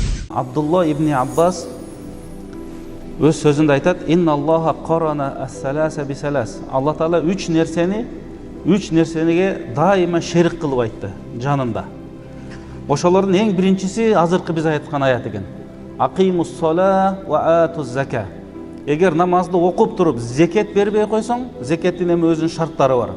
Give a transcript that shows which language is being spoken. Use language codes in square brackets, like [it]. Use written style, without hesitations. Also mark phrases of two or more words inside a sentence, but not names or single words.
[kk] Абдулла ибн Аббас өз сөзінде айтады: [ar] «إن الله قرن الثلاثة بثلاث». [ky] Алла Таала үч нерсеге дайыма шерик кылып айтты жанында. Ошолордун эң биринчиси азыркы биз айткан аят экен. [ar] أقيموا الصلاة وآتوا الزكاة. [ky] Эгер намазды окуп туруп зекет бербей койсоң, зекеттин эми өзүнүн шарттары бар.